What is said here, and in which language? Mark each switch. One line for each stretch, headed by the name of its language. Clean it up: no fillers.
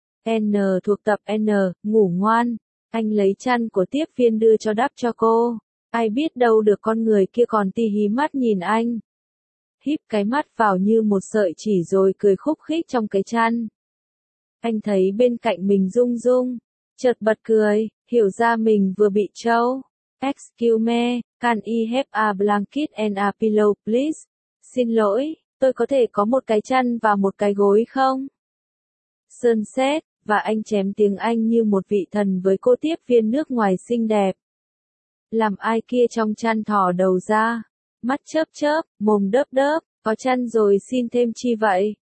Vietnamese: N thuộc tập N, ngủ ngoan. Anh lấy chăn của tiếp viên đưa cho đắp cho cô. Ai biết đâu được con người kia còn tì hí mắt nhìn anh. Híp cái mắt vào như một sợi chỉ rồi cười khúc khích trong cái chăn. Anh thấy bên cạnh mình rung rung. Chợt bật cười, hiểu ra mình vừa bị trâu.
English: Excuse me, can I have a blanket and a pillow please?
Vietnamese: Xin lỗi. Tôi có thể có một cái chăn và một cái gối không? Sunset, và anh chém tiếng Anh như một vị thần với cô tiếp viên nước ngoài xinh đẹp. Làm ai kia trong chăn thỏ đầu ra, mắt chớp chớp, mồm đớp đớp, có chăn rồi xin thêm chi vậy?